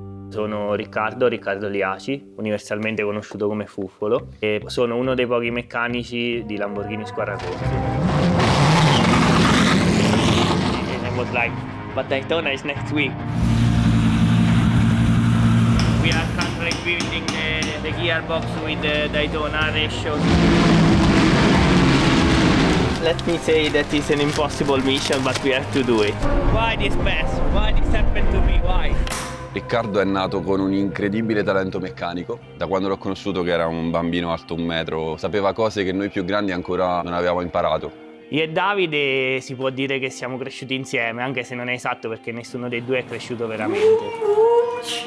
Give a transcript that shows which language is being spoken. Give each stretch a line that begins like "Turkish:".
Italian: Sono Riccardo Liaci, universalmente conosciuto come Fuffolo, e sono uno dei pochi meccanici di Lamborghini Squarracorsi.
English: And I was like, but Daytona is next week. We are currently building the gearbox with the Daytona ratio. Let me say that it's an impossible mission, but we have to do it. Why this mess? Why this happened to me? Why?
Italian: Riccardo è nato con un incredibile talento meccanico. Da quando l'ho conosciuto, che era un bambino alto 1 metro, sapeva cose che noi più grandi ancora non avevamo imparato. Io e Davide si può dire che siamo cresciuti insieme, anche se non è esatto perché nessuno dei due è cresciuto veramente.